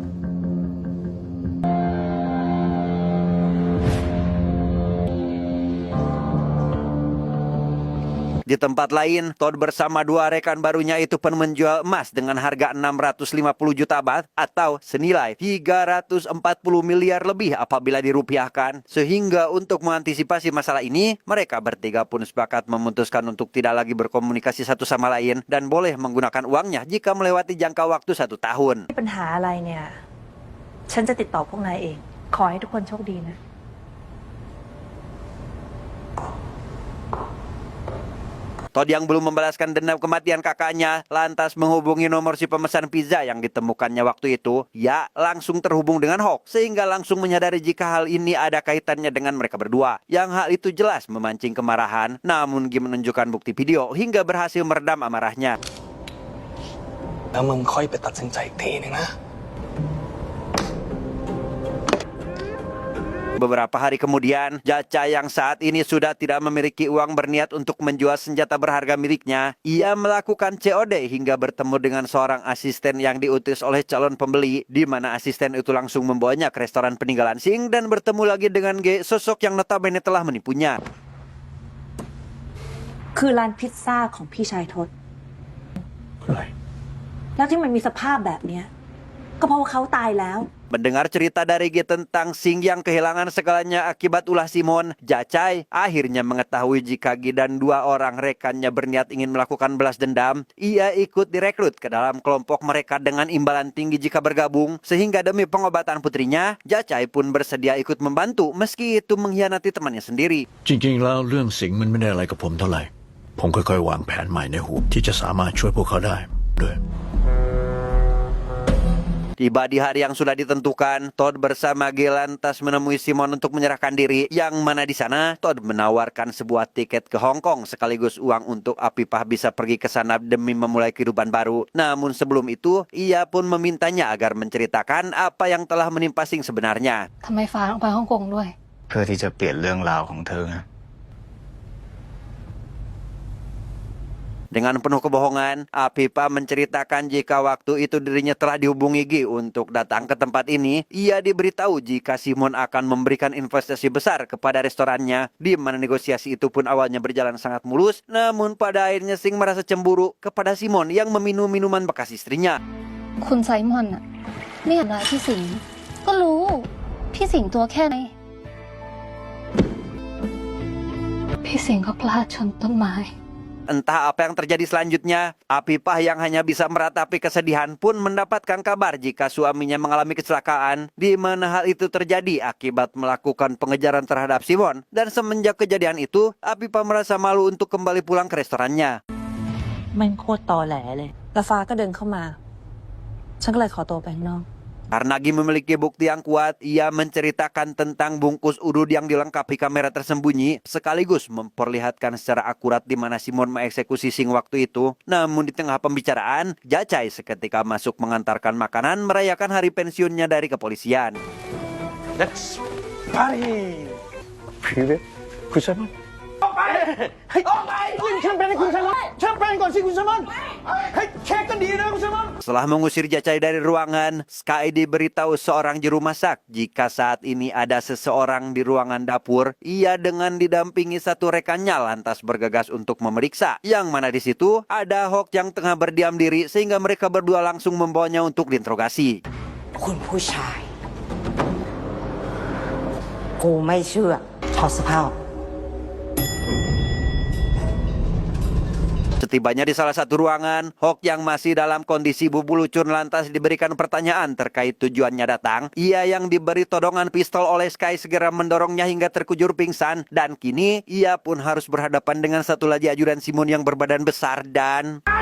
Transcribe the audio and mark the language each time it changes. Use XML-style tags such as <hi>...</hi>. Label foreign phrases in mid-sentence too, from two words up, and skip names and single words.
<id>Di tempat lain, Todd bersama dua rekan barunya itu pun menjual emas dengan harga 650 juta baht atau senilai 340 miliar lebih apabila dirupiahkan. Sehingga untuk mengantisipasi masalah ini, mereka bertiga pun sepakat memutuskan untuk tidak lagi berkomunikasi satu sama lain dan boleh menggunakan uangnya jika melewati jangka waktu 1 tahun.</id> <th>ปัญหาอะไรเนี่ยฉันจะติดต่อพวกนายเองขอให้ทุกคนโชคดีนะ</th> <id>Todd yang belum membalaskan dendam kematian kakaknya lantas menghubungi nomor si pemesan pizza yang ditemukannya waktu itu. Ia langsung terhubung dengan Hawk sehingga langsung menyadari jika hal ini ada kaitannya dengan mereka berdua. Yang hal itu jelas memancing kemarahan. Namun Gi menunjukkan bukti video hingga berhasil meredam amarahnya.</id> <th>แล้วมึงค่อยไปตัดสินใจอีกทีนึงนะ</th> <id>Beberapa hari kemudian, Jaca yang saat ini sudah tidak memiliki uang berniat untuk menjual senjata berharga miliknya. Ia melakukan COD hingga bertemu dengan seorang asisten yang diutus oleh calon pembeli, di mana asisten itu langsung membawanya ke restoran peninggalan Singh dan bertemu lagi dengan G, sosok yang notabene telah menipunya.</id> <th>คือร้านพิซซ่าของพี่ชายทศแล้วที่มันมีสภาพแบบเนี้ย ก็เพราะว่าเขาตายแล้ว</th> <id>Mendengar cerita dari G tentang Sing yang kehilangan segalanya akibat ulah Simon, Jacai akhirnya mengetahui jika G dan 2 orang rekannya berniat ingin melakukan balas dendam. Ia ikut direkrut ke dalam kelompok mereka dengan imbalan tinggi jika bergabung, sehingga demi pengobatan putrinya, Jacai pun bersedia ikut membantu meski itu mengkhianati temannya sendiri.</id> <th>จริงๆแล้วเรื่องสิงห์มันไม่ได้อะไรกับผมเท่าไหร่ ผมค่อยๆวางแผนใหม่ในหัวที่จะสามารถช่วยพวกเขาได้ด้วย</th> <id>Tiba di hari yang sudah ditentukan, Todd bersama G lantas menemui Simon untuk menyerahkan diri. Yang mana di sana, Todd menawarkan sebuah tiket ke Hong Kong sekaligus uang untuk Apipah bisa pergi ke sana demi memulai kehidupan baru. Namun sebelum itu, ia pun memintanya agar menceritakan apa yang telah menimpa Sing sebenarnya.</id> <th>ทำไมฟ้าต้องไปฮ่องกงด้วย เพื่อที่จะเปลี่ยนเรื่องราวของเธอนะ</th> <id>Dengan penuh kebohongan, Apipah menceritakan jika waktu itu dirinya telah dihubungi G untuk datang ke tempat ini. Ia diberitahu jika Simon akan memberikan investasi besar kepada restorannya, di mana negosiasi itu pun awalnya berjalan sangat mulus. Namun pada akhirnya Sing merasa cemburu kepada Simon yang meminum minuman bekas istrinya.</id> <th>คุณไซมอนอะไม่อยากร้ายพี่สิงห์ก็รู้ พี่สิงห์ตัวแค่ไหน พี่สิงห์ก็พลาดชนต้นไม้</th> <id>Entah apa yang terjadi selanjutnya, Apipah yang hanya bisa meratapi kesedihan pun mendapatkan kabar jika suaminya mengalami kecelakaan, di mana hal itu terjadi akibat melakukan pengejaran terhadap Simon. Dan semenjak kejadian itu, Apipah merasa malu untuk kembali pulang ke restorannya.</id> <th>มันโคตรตอแหลเลยแล้วฟ้าก็เดินเข้ามา ฉันก็เลยขอตัวไปข้างนอก</th> <id>Karena G memiliki bukti yang kuat, ia menceritakan tentang bungkus udud yang dilengkapi kamera tersembunyi, sekaligus memperlihatkan secara akurat di mana Simon mengeksekusi Sing waktu itu. Namun di tengah pembicaraan, Jacai seketika masuk mengantarkan makanan merayakan hari pensiunnya dari kepolisian.</id> <en>Let's party Privet คุณไซมอน</en> <id>Setelah mengusir Jacai dari ruangan, Sky diberitahu seorang juru masak jika saat ini ada seseorang di ruangan dapur. Ia dengan didampingi satu rekannya lantas bergegas untuk memeriksa. Yang mana di situ ada Hawk yang tengah berdiam diri sehingga mereka berdua langsung membawanya untuk diinterogasi.</id> <th>คุณผู้ชาย กูไม่เชื่อถอดเสื้อผ้าออก</th> <id>Setibanya di salah satu ruangan, Hawk yang masih dalam kondisi bubu lucun lantas diberikan pertanyaan terkait tujuannya datang. Ia yang diberi todongan pistol oleh Sky segera mendorongnya hingga terkujur pingsan. Dan kini ia pun harus berhadapan dengan satu lagi ajudan Simon yang berbadan besar dan...</id>